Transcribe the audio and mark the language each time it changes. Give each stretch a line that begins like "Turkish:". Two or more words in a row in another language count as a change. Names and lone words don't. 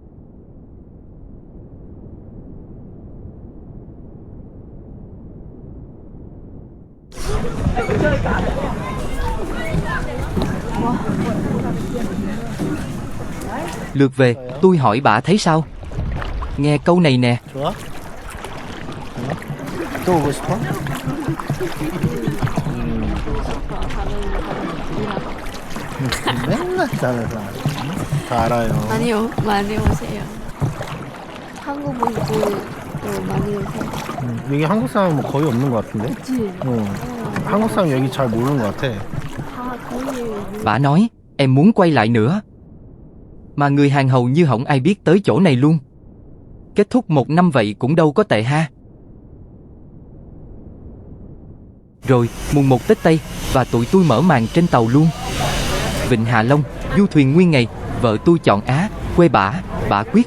Vietnamese: Lượt về, tôi hỏi bả thấy sao. Nghe câu này nè.
Korean: 좋아? 또 오고 싶어? 맨날 잘해서 다 알아요. 많이 오세요. 한국 분들도 많이 오세요. 여기 한국 사람 뭐 거의 없는 것 같은데? 그치? 한국 사람 여기 잘 모르는 것 같아. 다 거의
Vietnamese: Bả nói, em muốn quay lại nữa. Mà người Hàn hầu như không ai biết tới chỗ này luôn. Kết thúc 1 năm vậy cũng đâu có tệ ha. Rồi, mùng 1 Tết Tây, và tụi tôi mở màn trên tàu luôn. Vịnh Hạ Long, du thuyền nguyên ngày, vợ tôi chọn Á, quê bả quyết.